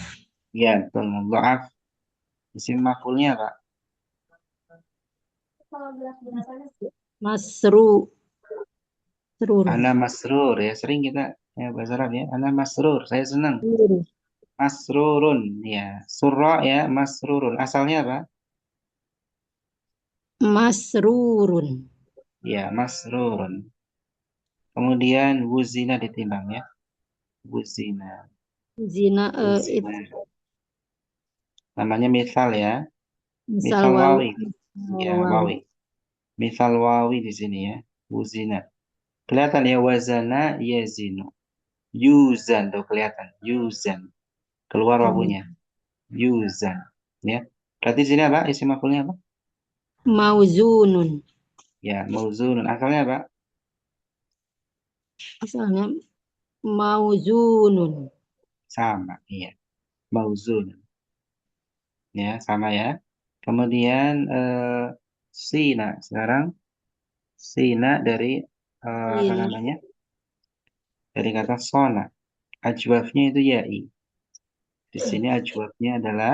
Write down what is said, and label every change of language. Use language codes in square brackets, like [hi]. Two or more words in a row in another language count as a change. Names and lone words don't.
[id] Ya, betul. Mudha'af. Isim maf'ulnya apa? Masrur. [ar] أنا مسرور ya. [id] Sering kita ya bahasa Arab ya. [ar] أنا مسرور. [id] Saya senang. Masrurun. Ya. Surra ya. Masrurun. Asalnya apa? Masrurun. Ya, masrurun. Kemudian wuzina ditimbang ya. Wuzina. Zina Namanya misal ya. misal wawi. Ya, wawi. Misal wawi di sini ya. Wuzina. Kelihatan ya [ar] وزن يزن. [id] Yuzan tuh kelihatan. Yuzan. Keluar wawunya. Yuzan. Ya. Berarti sini apa? Isim maf'ulnya apa? Mauzunun. Ya, mauzunun. Asalnya apa? Asalnya mauzunun. Sama, iya. Mauzunun. Ya, sama ya. Kemudian sina. Sekarang sina dari apa Sin, namanya? Dari kata sona. Ajwafnya itu ya'i. Di sini ajwafnya adalah